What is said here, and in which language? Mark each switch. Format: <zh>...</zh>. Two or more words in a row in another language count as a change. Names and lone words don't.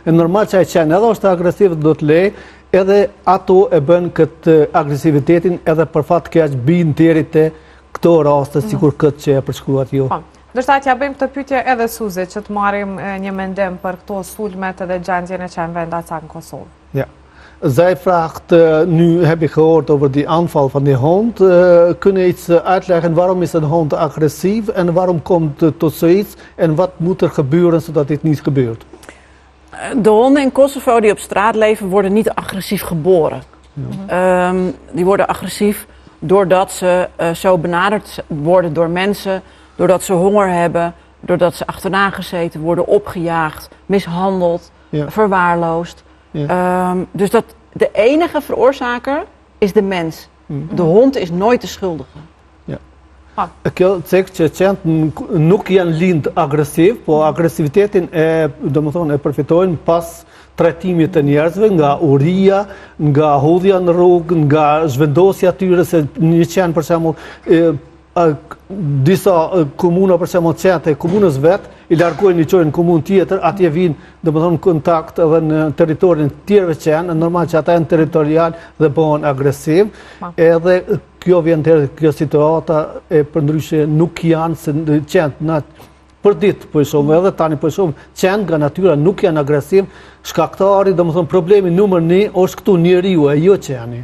<sq>E normal që ai qen edhe është agresiv, do të lejë, edhe ato e bën këtë agresivitetin, edhe për fat keq bin deri te këto raste, sikur këtë që e përshkruat ju. Ndërsa t'ja bëjmë këtë pyetje edhe Suzi, që të marrim një mendim për këto sulmet edhe gjendjen e qenve Ndacak në Kosovë.</sq> <nl>Ja. Zij vraagt nu heb ik gehoord over die aanval van die hond. Kun je iets uitleggen waarom is een hond agressief en waarom komt het tot zoiets en wat moet er gebeuren zodat dit niet gebeurt? De honden in Kosovo die op straat leven worden niet agressief geboren. Ja. Die worden agressief doordat ze zo benaderd worden door mensen, doordat ze honger hebben, doordat ze achterna gezeten worden, opgejaagd, mishandeld, verwaarloosd. Ja. Dus de enige veroorzaker is de mens. De hond is nooit de schuldige.</nl> <sq>Kjo cek që qentë nuk janë lind agresiv, po agresivitetin domethënë e përfitojnë pas trajtimit të njerëzve, nga uria, nga hodhja në rrugë, nga zhvendosja tyre, se një qenë për shembull disa komuna për shembull qenë e komunës vet i largojnë i çojnë në komunë tjetër, atje vinë domethënë kontakt edhe në territorin të tjerëve qenë, normal që ata janë territorial dhe bëhen agresiv, edhe kjo vjen të kjo situata e përndryshe nuk janë se qenë na për ditë po shohim edhe tani po shohim qenë nga natyra nuk janë agresiv, shkaktari domethënë problemi numër 1 është këtu njeriu e jo qeni.</sq>